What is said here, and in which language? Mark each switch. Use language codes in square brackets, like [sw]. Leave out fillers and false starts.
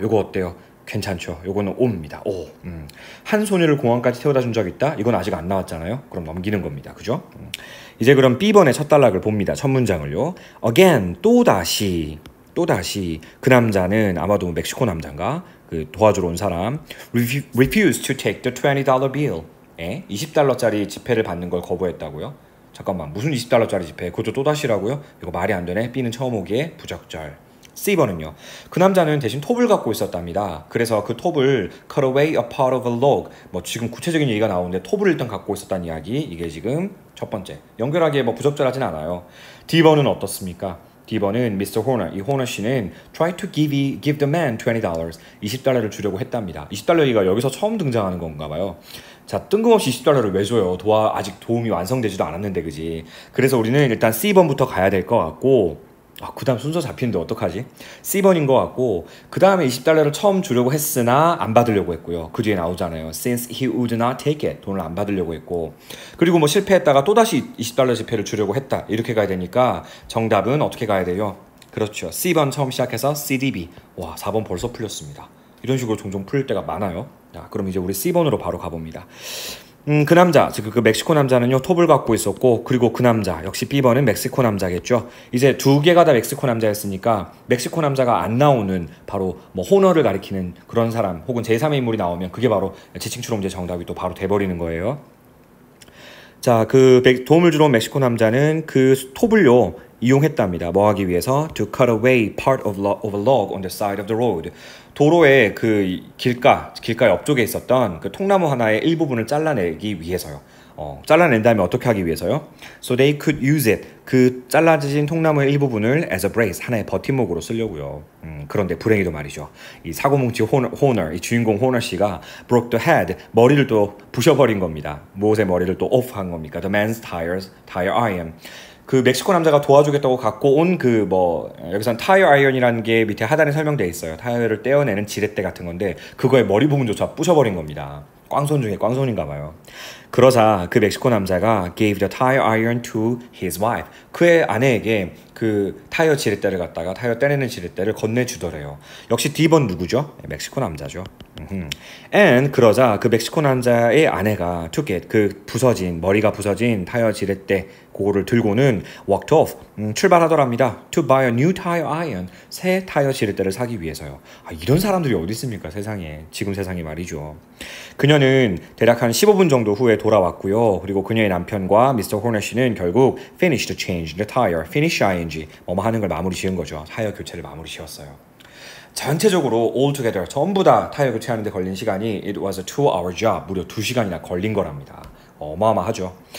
[ko] 요거 어때요? 괜찮죠? 요거는 O입니다. O. 한 소녀를 공항까지 태워다 준 적 있다? 이건 아직 안 나왔잖아요. 그럼 넘기는 겁니다. 그죠? 이제 그럼 B번의 첫 단락을 봅니다. 첫 문장을요. Again, 또다시 그 남자는 아마도 멕시코 남자인가? 그 도와주러 온 사람 [en] refused to take the $20 bill. [ko] 20달러짜리 지폐를 받는 걸 거부했다고요? 잠깐만, 무슨 20달러짜리 지폐? 그것도 또다시라고요? 이거 말이 안 되네. B는 처음 오기에 부적절. C번은요. 그 남자는 대신 톱을 갖고 있었답니다. 그래서 그 톱을 [en] cut away a part of a log. [ko] 뭐 지금 구체적인 얘기가 나오는데 톱을 일단 갖고 있었다는 이야기. 이게 지금 첫 번째. 연결하기에 뭐 부적절하진 않아요. D번은 어떻습니까? D번은 Mr. [en] Horner, [ko] 이 호너 씨는 [en] try to give the man $20. [ko] 20달러를 주려고 했답니다. 20달러 얘기가 여기서 처음 등장하는 건가 봐요. 자, 뜬금없이 20달러를 왜 줘요? 아직 도움이 완성되지도 않았는데, 그지? 그래서 우리는 일단 C번부터 가야 될 것 같고, 그 다음 순서 잡히는데 어떡하지? C번인 것 같고, 그 다음에 20달러를 처음 주려고 했으나 안 받으려고 했고요. 그 뒤에 나오잖아요. [en] Since he would not take it. [ko] 돈을 안 받으려고 했고. 그리고 뭐 실패했다가 또다시 20달러 지폐를 주려고 했다. 이렇게 가야 되니까 정답은 어떻게 가야 돼요? 그렇죠. C번 처음 시작해서 CDB. 와, 4번 벌써 풀렸습니다. 이런 식으로 종종 풀릴 때가 많아요. 자, 그럼 이제 우리 C번으로 바로 가봅니다. 그 남자, 즉 그 멕시코 남자는요 톱을 갖고 있었고, 그리고 그 남자 역시 B번은 멕시코 남자겠죠. 이제 두 개가 다 멕시코 남자였으니까 멕시코 남자가 안 나오는 바로 뭐 호너를 가리키는 그런 사람 혹은 제3의 인물이 나오면 그게 바로 지칭 추론제 정답이 또 바로 돼버리는 거예요. 자, 그 도움을 주러 온 멕시코 남자는 그 톱을요 이용했답니다. 뭐 하기 위해서? [en] To cut away part of a log on the side of the road. [ko] 도로의 그 길가 옆쪽에 있었던 그 통나무 하나의 일부분을 잘라내기 위해서요. 잘라낸 다음에 어떻게 하기 위해서요? [en] So they could use it. [ko] 그 잘라진 통나무의 일부분을 [en] as a brace, [ko] 하나의 버팀목으로 쓰려고요. 그런데 불행히도 말이죠. 이 사고뭉치 호너, 이 주인공 호너 씨가 [en] broke the head, [ko] 머리를 또 부셔버린 겁니다. 무엇의 머리를 또 off 한 겁니까? [en] The man's tire iron. [ko] 그 멕시코 남자가 도와주겠다고 갖고 온 그 여기선 타이어 아이언이라는 게 밑에 하단에 설명되어 있어요. 타이어를 떼어내는 지렛대 같은 건데 그거의 머리 부분조차 부셔버린 겁니다. 꽝손 중에 꽝손인가 봐요. 그러자 그 멕시코 남자가 [en] gave the tire iron to his wife. [ko] 그의 아내에게 그 타이어 지렛대를 갖다가 타이어 떼내는 지렛대를 건네주더래요. 역시 D번 누구죠? 멕시코 남자죠. And 그러자 그 멕시코 남자의 아내가 [en] took it, [ko] 그 머리가 부서진 타이어 지렛대 그거를 들고는 [en] walked off, [ko] 출발하더랍니다. [en] To buy a new tire iron, [ko] 새 타이어 지렛대를 사기 위해서요. 이런 사람들이 어디 있습니까? 세상에. 지금 세상에 말이죠. 그녀는 대략 한 15분 정도 후에 돌아왔고요. 그리고 그녀의 남편과 미스터 호너 씨는 결국 [en] finished change the tire, finish ing, [ko] 뭐뭐 하는 걸 마무리 지은 거죠. 타이어 교체를 마무리 지었어요. 전체적으로 [en] all together [ko] 전부 다 타이어 교체하는 데 걸린 시간이 [en] it was a 2-hour job, [ko] 무려 2시간이나 걸린 거랍니다. 어마어마하죠.